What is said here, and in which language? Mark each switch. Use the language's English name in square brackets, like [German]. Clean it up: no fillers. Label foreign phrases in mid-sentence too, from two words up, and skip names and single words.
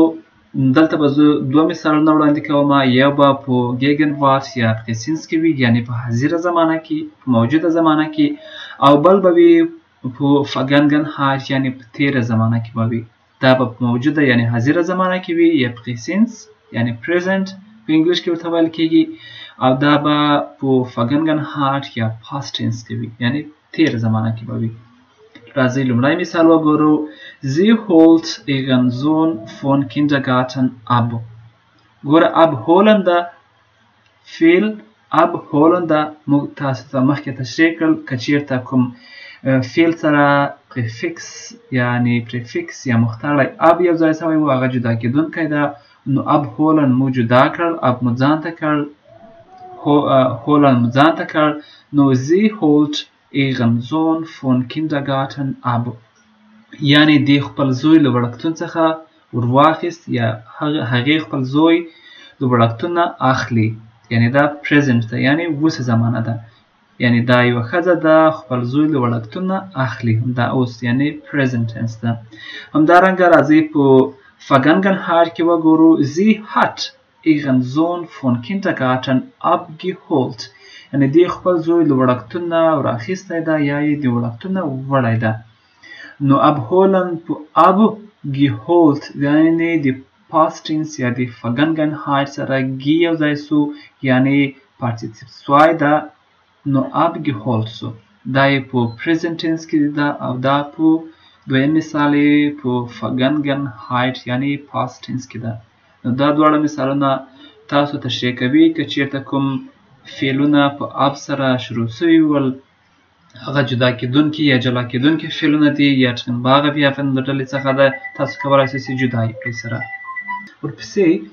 [Pashto] دلته به زه دوه مثالونه وړاندې کوم. یو به په ګیګنوارت یا پریسینس کې وي یعنی په حاضره زمانه کې په موجوده زمانه کې، او بل به وي په فګنګنهایت یعنی په تیره زمانه کې به وي. دا به په موجوده یعنی حاضره زمانه کې وي یا پریسینس یعنی پریزنت په انګلیش کې ورته ویل کېږي، او دا به په فګنګنهایت یا [English] past tense [Pashto] کې وي یعنی تیره زمانه کې به وي. راځئ لومړی مثال وګورو. [German] Sie holt ihren Sohn von Kindergarten ab. [Pashto] ګوره [German] ab holen [Pashto] ده فعل [German] ab holen [Pashto] ده موږ تاسو ته مخکې تشریح کړل که چیرته کوم فعل سره پریفکس یعنی پریفکس یا مختاړی اب یو ځای سوی و هغه جدا کېدونکی ده. نو [German] ab holen [Pashto] مو جدا کړل اب مو ځان ته کړ هولن مو ځان ته کړ. نو [German] sie holt ihren Sohn von Kindergarten ab [Pashto] یعنی دی خپل زوی له وړکتون څخه ورواخیست یا هغې خپل زوی له وړکتون نه اخلي یعنی دا پریزنت ده یعنی اوس زمانه ده یعنی دا یوه ښځه ده خپل زوی له وړکتون نه اخلي دا اوس یعنی [English] present tense [Pashto] ده. همدارنګه راځئ په فګنګنهایت کې وګورو. [German] sie hat ihren Sohn von Kindergarten abgeholt [Pashto] یعنی دی خپل زوی له وړکتون نه راخیستی ده یا یې د وړکتون نه وړی ده. نو [German] ab holen [Pashto] په [German] ab geholt [Pashto] یعنی د [English] past tense [Pashto] یا د Vergangenheit سره گی یو ځای سو یعنی participle 2 ده نو abgeholt سو دا یې په [English] present tense [Pashto] کې ده او دا په دویم مثال یې په Vergangenheit یعنی [English] past tense [Pashto] کې ده نو دا دواړه مثالونه تاسو تشریح کوي که چیرته کوم فعلونه په اب سره شروع سوي ول هغه جدا کېدونکي یا جلا کېدونکي فعلونه دي یا [German] trennbare Verben [Pashto] د ډلې څخه ده تاسو کولی شئ چې جدا یې کړئ سره ورپسې